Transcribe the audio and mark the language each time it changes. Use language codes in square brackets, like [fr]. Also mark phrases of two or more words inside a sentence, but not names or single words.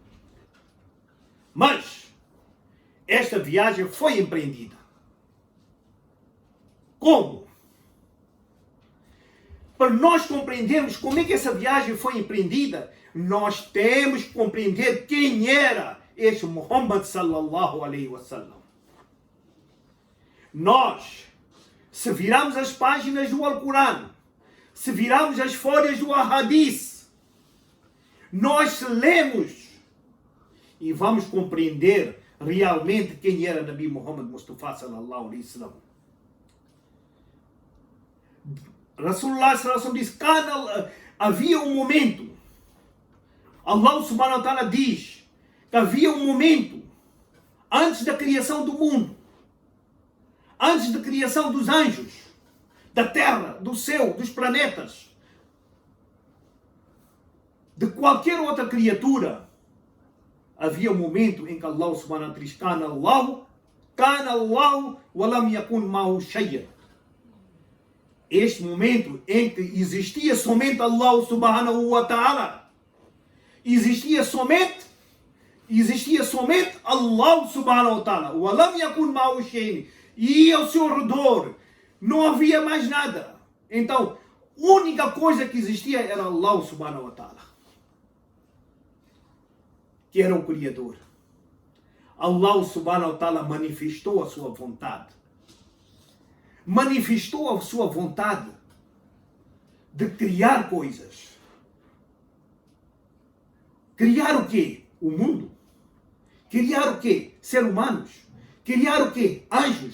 [pt] Mas esta viagem foi empreendida. Como? Para nós compreendermos como é que essa viagem foi empreendida, nós temos que compreender quem era este Muhammad [ar] صلى الله عليه وسلم. [pt] Nós, se virarmos as páginas do Alcorão, se virarmos as folhas do Hadith, nós lemos e vamos compreender realmente quem era Nabi Muhammad Mustafa [ar] صلى الله عليه وسلم. رسول الله صلى الله عليه وسلم [pt] diz, havia um momento, [ar] الله سبحانه وتعالى [pt] diz que havia um momento antes da criação do mundo, antes da criação dos anjos, da terra, do céu, dos planetas, de qualquer outra criatura, havia um momento em que [ar] الله سبحانه وتعالى [pt] diz, [ar] كان الله ولم يكن معه شيئا. [pt] Este momento em que existia somente [ar] الله سبحانه وتعالى, [pt] existia somente [ar] الله سبحانه وتعالى, ولم يكن معه شيئا, [pt] e ao seu redor não havia mais nada. Então, a única coisa que existia era [ar] الله سبحانه وتعالى, [pt] que era o Criador. [ar] الله سبحانه وتعالى [pt] manifestou a sua vontade. Manifestou a sua vontade de criar coisas. Criar o quê? O mundo. Criar o quê? Seres humanos. Criar o quê? Anjos.